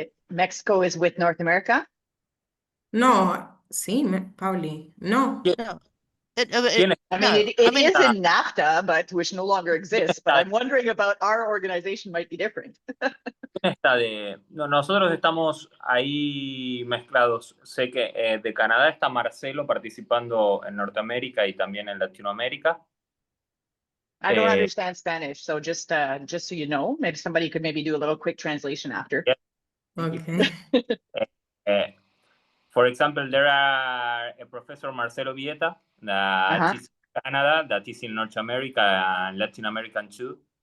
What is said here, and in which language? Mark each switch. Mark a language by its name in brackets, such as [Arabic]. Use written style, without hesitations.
[English] Mexico is with North America? [Spanish] No, sí, Pauli, no. No. [English] I mean, it is in NAFTA, but which no longer exists. But I'm wondering about our organization might be different. [Spanish] Nosotros estamos ahí mezclados. Sé que de Canadá está Marcelo participando en Norteamérica y también en Latinoamérica. [English] I don't understand Spanish, so just so you know, maybe somebody could maybe do a little quick translation after. Yeah. Okay. For example, there are a Professor Marcelo Vieta that is in Canada, that is in North America and Latin American too.